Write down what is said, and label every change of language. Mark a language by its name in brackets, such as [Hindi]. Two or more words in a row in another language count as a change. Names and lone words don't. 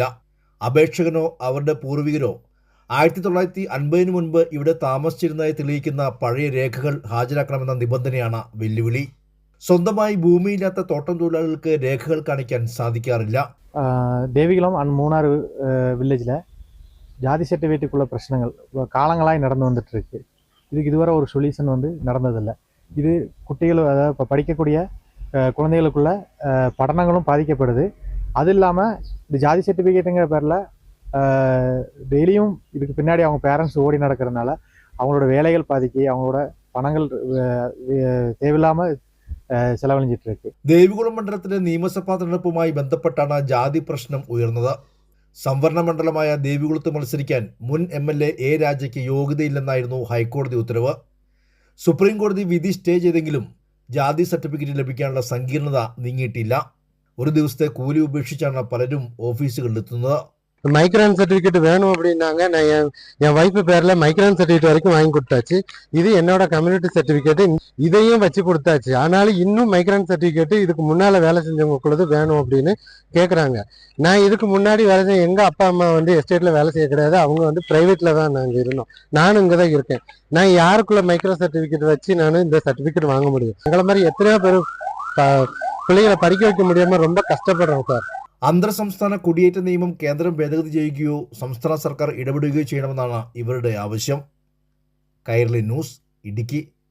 [Malayalam] അപേക്ഷകനോ അവരുടെ പൂർവികരോ 1950 മുൻപ് ഇവിടെ താമസിച്ചിരുന്നതായി തെളിയിക്കുന്ന പഴയ രേഖകൾ ഹാജരാക്കണമെന്ന നിബന്ധനയാണ് വെല്ലുവിളി. സ്വന്തമായി ഭൂമിയില്ലാത്ത തോട്ടം തൊഴിലാളികൾക്ക് രേഖകൾ കാണിക്കാൻ സാധിക്കാറില്ല. [Tamil] ദേവികുളം മൂന്നാർ വില്ലേജിൽ ஜாதி சர்டிஃபிகேட்டுக்குள்ள பிரச்சனைகள் காலங்களாய் நடந்து வந்துட்டு இருக்கு. இதுக்கு இதுவரை ஒரு சொல்யூஷன் நடந்ததில்லை. இது குட்டிகள், அதாவது இப்போ படிக்கக்கூடிய குழந்தைகளுக்குள்ள படினங்களும் பாதிக்கப்படுது. அது இல்லாமல் இந்த ஜாதி சர்டிஃபிகேட்டுங்கிற பேரில் டெய்லியும் இதுக்கு பின்னாடி அவங்க பேரண்ட்ஸ் ஓடி நடக்கிறதுனால அவங்களோட வேலைகள் பாதிக்கி அவங்களோட പണങ്ങൾ தேவையில்லாமல் ചെലവഴിച്ചിട്ട് ഇருக்கு. [Malayalam] ദേവികുളം മണ്ഡലത്തിലെ നിയമസഭാ തെരഞ്ഞെടുപ്പുമായി ബന്ധപ്പെട്ടാണ് ജാതി പ്രശ്നം ഉയർന്നത്. സംവരണ മണ്ഡലമായ ദേവികുളത്ത് മത്സരിക്കാൻ മുൻ MLA A. രാജയ്ക്ക് യോഗ്യതയില്ലെന്നായിരുന്നു ഹൈക്കോടതി ഉത്തരവ്. സുപ്രീം കോടതി വിധി സ്റ്റേ ചെയ്തെങ്കിലും ജാതി സർട്ടിഫിക്കറ്റ് ലഭിക്കാനുള്ള സങ്കീർണത നീങ്ങിയിട്ടില്ല. ഒരു ദിവസത്തെ കൂലി ഉപേക്ഷിച്ചാണ് പലരും ഓഫീസുകളിലെത്തുന്നത്. [English] micron certificate [Tamil] வேணும் அப்படின்னாங்க. நான் என் வைஃப் பேர்ல [English] micron certificate [Tamil] வரைக்கும் வாங்கி கொடுத்தாச்சு. இது என்னோட [English] community certificate, [Tamil] இதையும் வச்சு கொடுத்தாச்சு. ஆனாலும் இன்னும் [English] micron certificate [Tamil] இதுக்கு முன்னால வேலை செஞ்சவங்களுக்குள்ளது வேணும் அப்படின்னு கேட்குறாங்க. நான் இதுக்கு முன்னாடி வேலை செஞ்ச எங்க அப்பா அம்மா எஸ்டேட்ல வேலை செய்ய கிடையாது. அவங்க பிரைவேட்ல தான் நாங்கள் இருந்தோம். நானும் இங்கே தான் இருக்கேன். நான் யாருக்குள்ள [English] micro certificate [Tamil] வச்சு நான் இந்த சர்டிஃபிகேட் வாங்க முடியும்? எங்களை மாதிரி எத்தனையோ பேர் பிள்ளைகளை படிக்க வைக்க முடியாம ரொம்ப കഷ്ടപ്പെടുறோம் സാർ. [Malayalam] അന്തർ സംസ്ഥാന കുടിയേറ്റ നിയമം കേന്ദ്രം ഭേദഗതി ചെയ്യുകയോ സംസ്ഥാന സർക്കാർ ഇടപെടുകയോ ചെയ്യണമെന്നാണ് ഇവരുടെ ആവശ്യം. കൈരളി ന്യൂസ്, ഇടുക്കി.